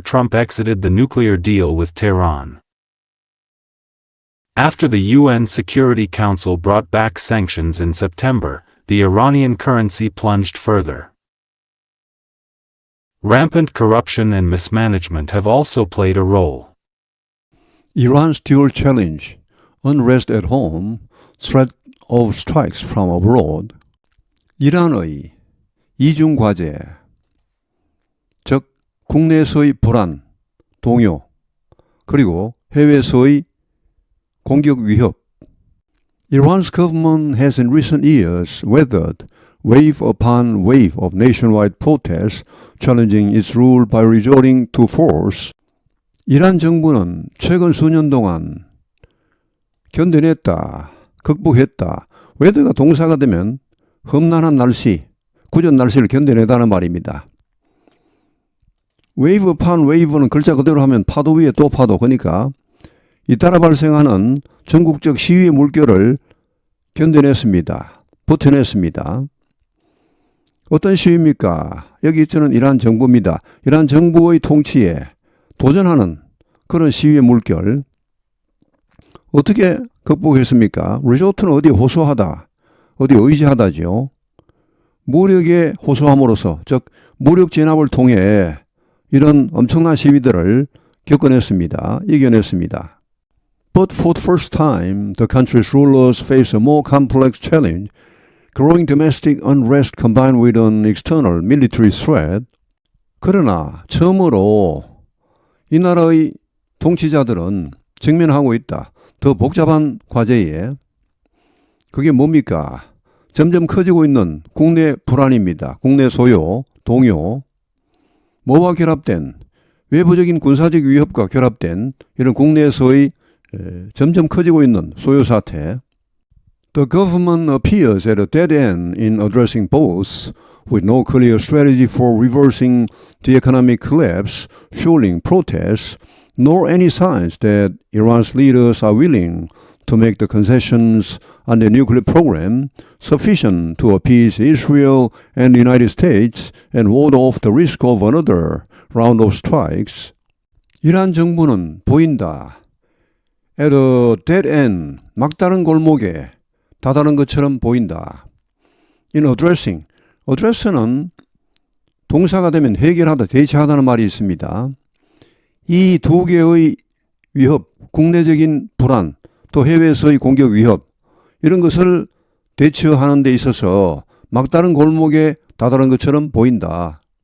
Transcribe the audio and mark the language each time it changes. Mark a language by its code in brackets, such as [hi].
[en] Trump exited the nuclear deal with Tehran. After the UN Security Council brought back sanctions in September, the Iranian currency plunged further. Rampant corruption and mismanagement have also played a role. Iran's dual challenge, unrest at home, threat of strikes from abroad. [ko] 이란의 이중 과제, 즉 국내에서의 불안, 동요, 그리고 해외에서의 공격 위협. [en] Iran's government has in recent years weathered wave upon wave of nationwide protests challenging its rule by resorting to force. [ko] 이란 정부는 최근 수년 동안 견뎌냈다, 극복했다. weather가 동사가 되면 험난한 날씨, 구전 날씨를 견뎌내다는 말입니다. wave upon wave는 글자 그대로 하면 파도 위에 또 파도, 그러니까 잇따라 발생하는 전국적 시위의 물결을 견뎌냈습니다. 버텨냈습니다. 어떤 시위입니까? 여기 있는 이란 정부입니다. 이란 정부의 통치에 도전하는 그런 시위의 물결. 어떻게 극복했습니까? 리조트는 어디에 호소하다, 어디에 의지하다지요. 무력에 호소함으로써, 즉 무력 진압을 통해 이런 엄청난 시위들을 겪어냈습니다. 이겨냈습니다. [en] But for the first time, the country's rulers face a more complex challenge, growing domestic unrest combined with an external military threat. [ko] 그러나 처음으로 이 나라의 통치자들은 직면하고 있다. 더 복잡한 과제에. 그게 뭡니까? 점점 커지고 있는 국내 불안입니다. 국내 소요, 동요. 뭐와 결합된, 외부적인 군사적 위협과 결합된 이런 국내에서의 점점 커지고 있는 소요 사태. [en] The government appears at a dead end in addressing both, with no clear strategy for reversing the economic collapse, fueling protests, nor any signs that Iran's leaders are willing to make the concessions on the nuclear program sufficient to appease Israel and the United States and ward off the risk of another round of strikes. [ko] 이란 정부는 보인다. [en] At a dead end, [ko] 막다른 골목에 다다른 것처럼 보인다. In addressing, address는 동사가 되면 해결하다, 대처하다는 말이 있습니다. 이 두 개의 위협, 국내적인 불안, 또 해외에서의 공격 위협, 이런 것을 대처하는 데 있어서 막다른 골목에 다다른 것처럼 보인다.